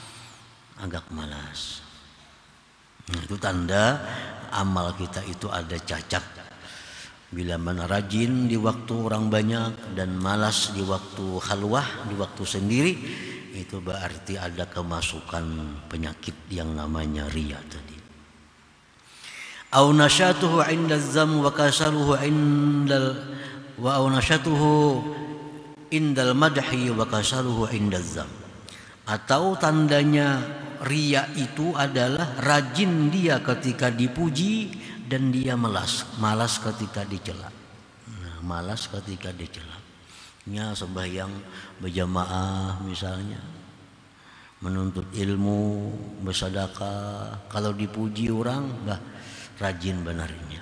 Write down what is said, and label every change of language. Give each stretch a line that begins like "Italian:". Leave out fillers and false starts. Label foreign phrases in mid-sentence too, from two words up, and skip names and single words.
Indonesian: Nah, itu tanda amal kita itu ada cacat. Bila mana rajin di waktu orang banyak dan malas di waktu khalwah, di waktu sendiri, itu berarti ada kemasukan penyakit yang namanya riya tadi.
Arabic: أو نشاطه عند الذم وكسله عند ال و أو نشاطه عند المدح وكسله عند الذم.
Indonesian: Atau tandanya riya itu adalah rajin dia ketika dipuji dan dia malas ketika dicela. Nah, malas ketika dicela. Nya sembahyang berjamaah misalnya, menuntut ilmu, bersedekah, kalau dipuji orang enggak rajin benarnya.